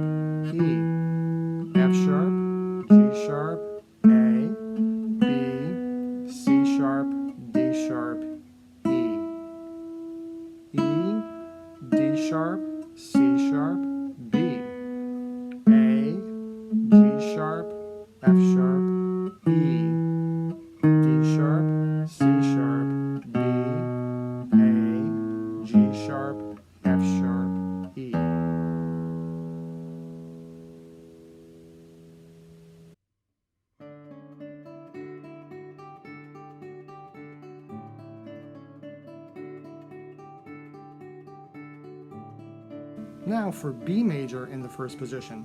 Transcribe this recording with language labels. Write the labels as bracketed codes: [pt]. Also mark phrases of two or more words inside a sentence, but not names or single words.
[en] E, F sharp, G sharp, A, B, C sharp, D sharp, E, E, D sharp, C sharp, B, A, G sharp, F sharp, E, D sharp, C sharp, B, A, G sharp, F sharp, E. Now for B major in the first position.